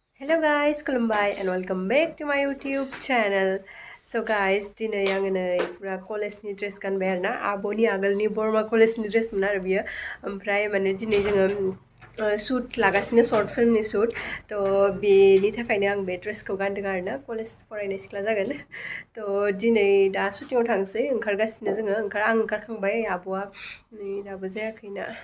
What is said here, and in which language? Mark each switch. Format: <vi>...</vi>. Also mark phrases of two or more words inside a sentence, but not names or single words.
<en>Hello guys, खुलुमबाय and welcome back to my YouTube channel. So guys,</en> <brx>दिनै आङो नै पुरा कलेजनि ड्रेस गानबाय आरो ना आब'नि आगोलनि बरमा कलेजनि ड्रेसमोन आरो बियो ओमफ्राय माने दिनै जोङो शूट लागासिनो</brx> <en>short filmनि</en> <brx>शूट थ' बेनि थाखायनो आं बे ड्रेसखौ गानदों आरो ना कलेज फरायनाय सिख्ला जागोन थ' दिनै दा शुटिंआव थांसै ओंखारगासिनो जोङो आं ओंखारखांबाय आब'आ नै दाबो जायाखैना</brx>